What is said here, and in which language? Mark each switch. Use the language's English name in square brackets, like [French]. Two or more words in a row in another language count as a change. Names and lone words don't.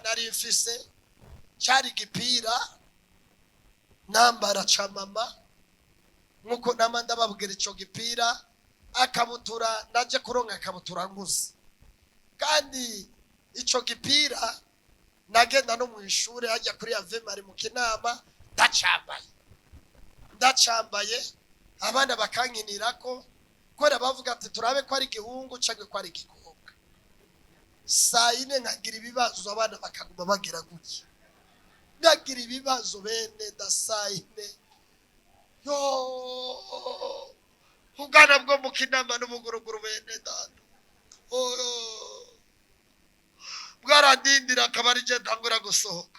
[Rundi] nari mfise cyari gipira nambara cha mama, nkuko nama ndababwira ico gipira, akabutura naje kuronka akabutura nkusi, kandi ico gipira nagenda no mu ishure hajya kuri Avemari mu Kinama ndacambaye abana bakankinirako, kora bavuga ati turabe ko ari igihungu cyangwa ko ari igikobwa. Saa yine nkagira ibibazo, abana bakaguma bagira guki, nagira ibibazo bene da saa yine. Yo ubwana bwo mu Kinama n'ubuguruguru bene data, bwarandindira akaba ari je ntangura gusohoka.